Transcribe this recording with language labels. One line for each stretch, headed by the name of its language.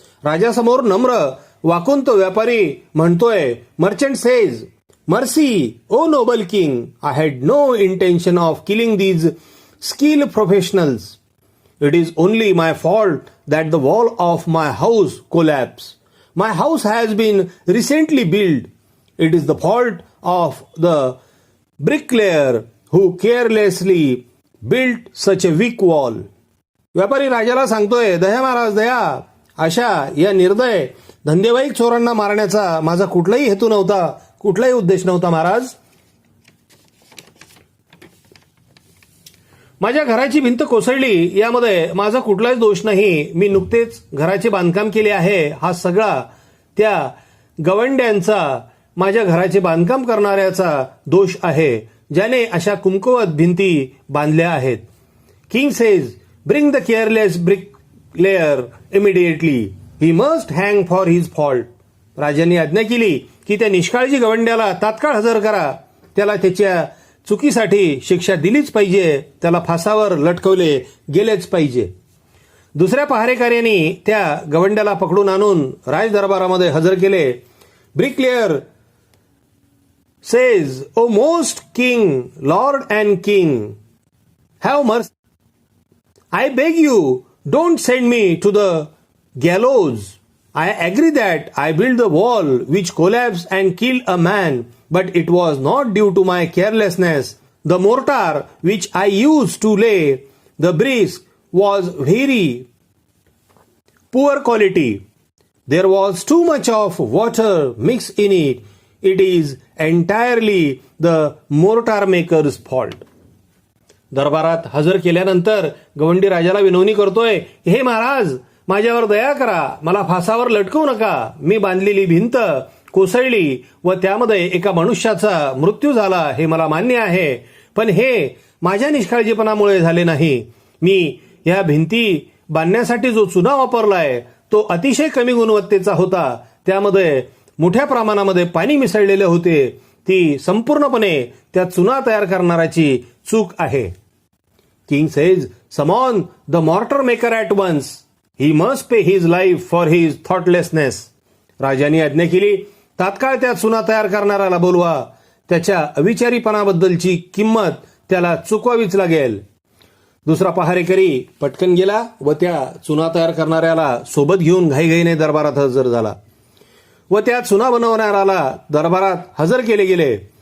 Marathi: राजासमोर नम्र वाकून तो व्यापारी म्हणतोय,
English: Merchant says, mercy, O noble king, I had no intention of killing these skill professionals. It is only my fault that the wall of my house collapse. My house has been recently built. It is the fault of the bricklayer who carelessly built such a weak wall.
Marathi: व्यापारी राजाला सांगतोय, दया महाराज, दया. अशा या निर्दय धंदेवाईक चोरांना मारण्याचा माझा कुठलाही हेतू नव्हता, कुठलाही उद्देश नव्हता महाराज. माझ्या घराची भिंत कोसळली, यामध्ये माझा कुठलाच दोष नाही. मी नुकतेच घराचे बांधकाम केले आहे. हा सगळा त्या गवंड्यांचा, माझ्या घराचे बांधकाम करणाऱ्याचा दोष आहे, ज्याने अशा कुमकुवत भिंती बांधल्या आहेत.
English: King says, bring the careless bricklayer immediately. He must hang for his fault.
Marathi: राजांनी आज्ञा केली की त्या निष्काळजी गवंड्याला तात्काळ हजर करा. त्याला त्याच्या चुकीसाठी शिक्षा दिलीच पाहिजे. त्याला फासावर लटकवले गेलेच पाहिजे. दुसऱ्या पहारेकऱ्यांनी त्या गवंड्याला पकडून आणून राजदरबारामध्ये हजर केले. Bricklayer
English: says, O most king, lord and king, have mercy. I beg you, don't send me to the gallows. I agree that I built the wall which collapsed and killed a man, but it was not due to my carelessness. The mortar which I used to lay the bricks was very poor quality. There was too much of water mixed in it. It is entirely the mortar maker's fault.
Marathi: दरबारात हजर केल्यानंतर गवंडी राजाला विनवणी करतोय, हे महाराज, माझ्यावर दया करा, मला फासावर लटकवू नका. मी बांधलेली भिंत कोसळली व त्यामध्ये एका मनुष्याचा मृत्यू झाला, हे मला मान्य आहे, पण हे माझ्या निष्काळजीपणामुळे झाले नाही. मी या भिंती बांधण्यासाठी जो चुना वापरलाय तो अतिशय कमी गुणवत्तेचा होता. त्यामध्ये मोठ्या प्रमाणामध्ये पाणी मिसळलेले होते. ती संपूर्णपणे त्या चुना तयार करणाऱ्याची चूक आहे.
English: King says, summon the mortar maker at once. He must pay his life for his thoughtlessness.
Marathi: राजाने आज्ञा केली, तात्काळ त्या चुना तयार करणाऱ्याला बोलवा. त्याच्या अविचारीपणाबद्दलची किंमत त्याला चुकवावीच लागेल. दुसरा पहारेकरी पटकन गेला व त्या चुना तयार करणाऱ्याला सोबत घेऊन घाईघाईने दरबारात हजर झाला व त्या चुना बनवणाऱ्याला दरबारात हजर केले गेले.